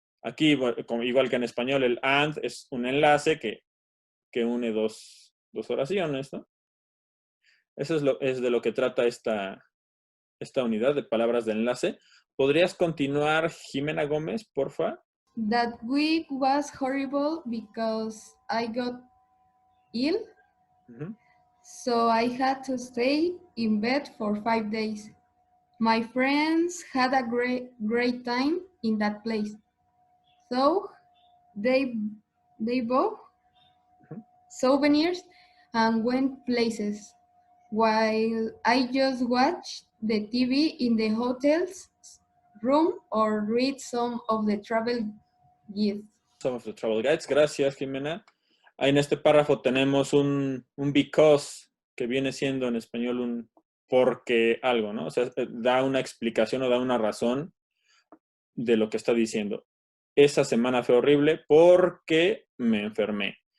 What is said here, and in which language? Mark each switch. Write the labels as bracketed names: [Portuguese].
[Spanish] Aquí, igual que en español, el and es un enlace que une dos oraciones, ¿no? Eso es de lo que trata esta unidad de palabras de enlace. ¿Podrías continuar, Jimena Gómez, porfa? [English] That week was horrible because I got ill, Uh-huh. so I had to stay in bed for 5 days. My friends had a great time in that place, so they bought souvenirs and went places, while I just watched the TV in the hotel's room or read some of the travel guides. Some of the travel guides. [Spanish] Gracias, Jimena. Ahí en este párrafo tenemos un because, que viene siendo en español un porque algo, ¿no? O sea, da una explicación o da una razón de lo que está diciendo. Esa semana fue horrible porque me enfermé.